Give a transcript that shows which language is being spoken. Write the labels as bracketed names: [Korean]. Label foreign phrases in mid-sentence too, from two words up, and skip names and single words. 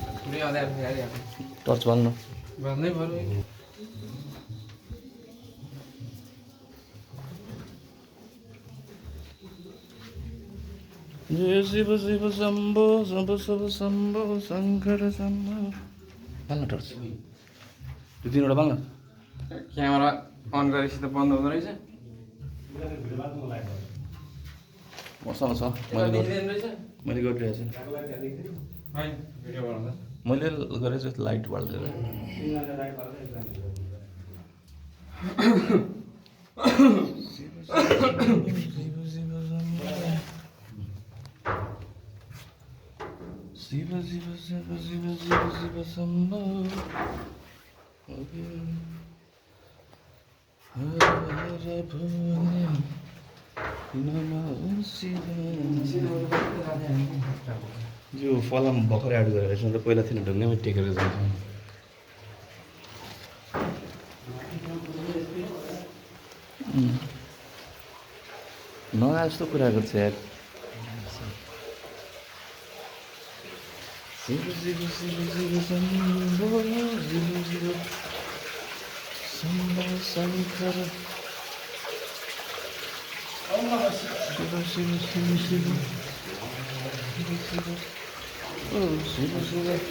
[Nepali] टर्च बाल्नु जय शिव शिव शम्भो शम्भो शम्भो शम्भो शङ्कर शम्भो बाल्न टर्च त्यो तिनवटा बाल्न क्यामेरा अन गरेपछि त बन्द हुँदो रहेछ मसँग छ मैले गरिरहेको छु मैले गरेको छु लाइट बाल्दै शिव शिव शिव शिव शिव शिव शम्भो हर हर भोले नमः शिवाय यो फलाम भर्खर एड गरेर छ पहिला थिएन ढुङ्गामै टेकेर जान्छ नआए जस्तो कुरा गर्छ यार शिव शिव शिव शिव शम्भो शिव शिव शम्भो शङ्कर शिव शिव शिव शिव शिव ओ शिव शिव